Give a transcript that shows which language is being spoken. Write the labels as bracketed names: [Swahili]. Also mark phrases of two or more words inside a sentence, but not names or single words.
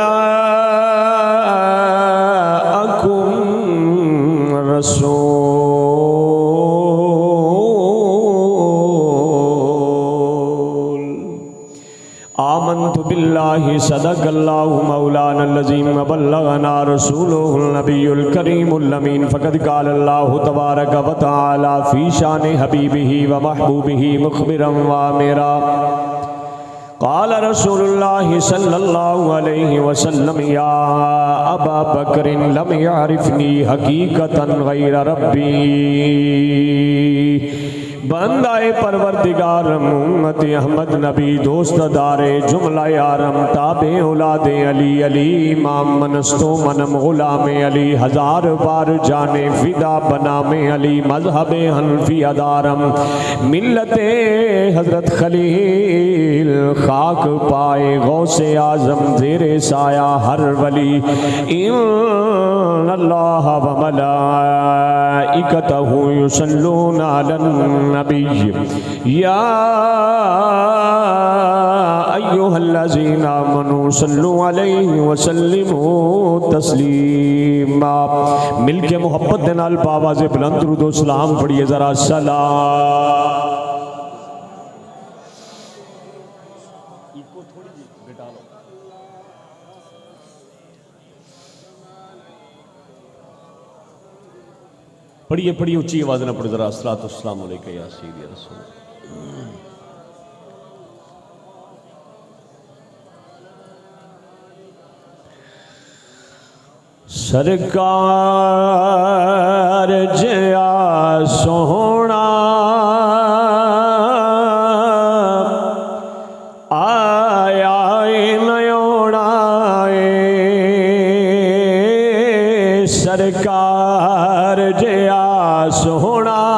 [Arabic] جاءكم رسول آمنت بالله صدق الله مولانا العظيم وبلغنا رسوله النبي الكريم الأمين فقد قال الله تبارك وتعالى في شأن حبيبه ومحبوبه مخبرا وآمرا قال رسول الله صلى الله عليه وسلم يا أبا بكر لم يعرفني حقيقة غير ربي [Persian] بندهٔ پروردگار امت احمد نبی دوست دار جمله یارم تابع اولاد علی علی امام منست و منم غلام علی هزار بار جان فدا به نام علی مذهب حنفی دارم ملت حضرت خلیل خاک پای غوث اعظم زیر سایه هر ولی [Arabic] إن الله وملائكته يصلون على النبي يا أيها الذين آمنوا صلوا عليه وسلموا تسليما [Punjabi] مل کے محبت دے نال باآواز بلند درود و سلام پڑھیے ذرا سلام پڑھیے پڑھیے اچی آواز نا پڑھو ذرا [Arabic] الصلاة والسلام عليك يا سيدي رسول [Punjabi] سرکار جیا سوہنا آیا نئیوں نا سرکار جیا سوہنا